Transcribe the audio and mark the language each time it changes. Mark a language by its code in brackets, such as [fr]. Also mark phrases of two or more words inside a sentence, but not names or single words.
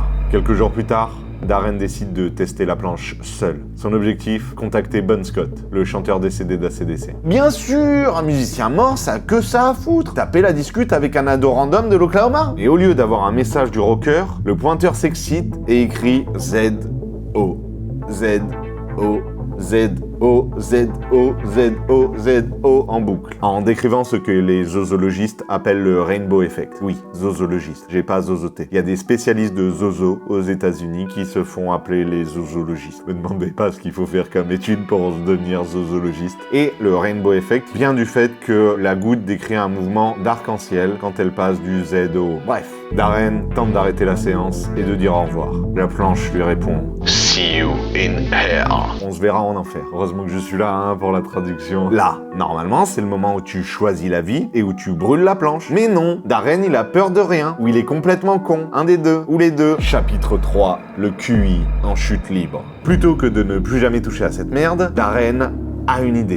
[fr] Quelques jours plus tard, Darren décide de tester la planche seul. Son objectif, contacter Bon Scott, le chanteur décédé d'ACDC. Bien sûr, un musicien mort, ça a que ça à foutre. Taper la discute avec un ado random de l'Oklahoma. Et au lieu d'avoir un message du rocker, le pointeur s'excite et écrit Z-O, Z-O, Z-O, Z-O, Z-O, Z-O en boucle, en décrivant ce que les zozologistes appellent le [en] Rainbow Effect. [fr] Oui, zozologiste, j'ai pas zozoté. Il y a des spécialistes de zozo aux États-Unis qui se font appeler les zozologistes. Me demandez pas ce qu'il faut faire comme étude pour devenir zozologiste. Et le [en] Rainbow Effect [fr] vient du fait que la goutte décrit un mouvement d'arc-en-ciel quand elle passe du Z au O. Bref, Darren tente d'arrêter la séance et de dire au revoir. La planche lui répond [en] See you in hell. [fr] On se verra en enfer. Heureusement que je suis là pour la traduction. Là, normalement, c'est le moment où tu choisis la vie et où tu brûles la planche. Mais non, Darren, il a peur de rien, ou il est complètement con. Un des deux, ou les deux. Chapitre 3, le QI en chute libre. Plutôt que de ne plus jamais toucher à cette merde, Darren a une idée.